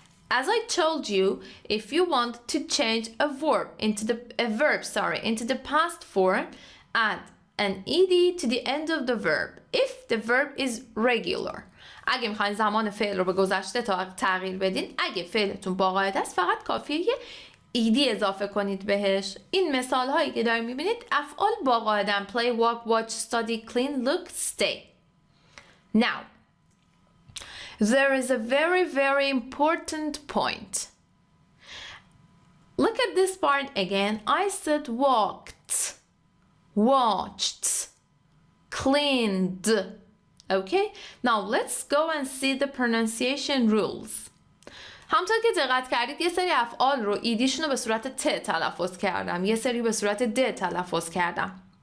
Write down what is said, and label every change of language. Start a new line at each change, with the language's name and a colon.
English: As I told you, if you want to change a verb into the past form, add an ed to the end of the verb if the verb is regular.
Persian: اگه میخواین زمان فعل رو به گذشته تغییر بدین، اگه فعلتون با قاعده است، فقط کافیه یه ایدی اضافه کنید بهش. این مثال هایی که دارید میبینید افعال با قاعدن:
English: play, walk, watch, study, clean, look, stay. Now, there is a very, very important point. Look at this part again. I said walked, watched, cleaned. Okay? Now let's go and see the pronunciation rules.
Persian: همونطور که دقت کردید یه سری افعال رو ایدیشون رو به صورت ت تلفظ کردم، یه سری به صورت د تلفظ کردم.